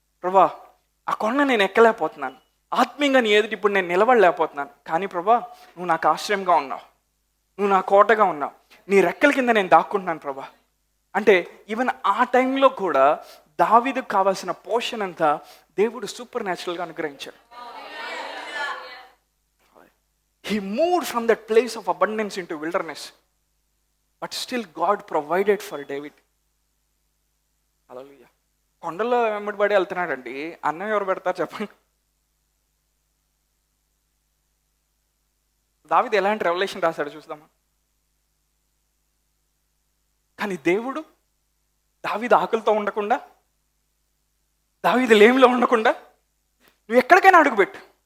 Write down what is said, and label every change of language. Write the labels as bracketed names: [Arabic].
[Telugu] ప్రభా, ఆ కొండ నేను ఎక్కలేకపోతున్నాను, ఆత్మీయంగా నీ ఎదుటి ఇప్పుడు నేను నిలబడలేకపోతున్నాను, కానీ ప్రభా నువ్వు నాకు ఆశ్రయంగా ఉన్నావు, నువ్వు నా కోటగా ఉన్నావు, నీ రెక్కల కింద నేను దాక్కుంటున్నాను ప్రభా. అంటే ఈవెన్ ఆ టైంలో కూడా దావీదుకు కావాల్సిన పోషణ అంతా దేవుడు సూపర్ న్యాచురల్గా అనుగ్రహించాడు. [English] He moved from that place of abundance into wilderness, but still God provided for David. [Telugu] హల్లెలూయా. కొండల్లో వెంబడిపడి వెళ్తున్నాడండి, అన్నం ఎవరు పెడతారు చెప్పండి? దావీదు ఎలాంటి రెవల్యూషన్ రాశాడు చూద్దామా. కానీ దేవుడు దావీదు ఆకలితో ఉండకుండా, దావీదు లేమిలో ఉండకుండా నువ్వు ఎక్కడికైనా అడుగుపెట్టు.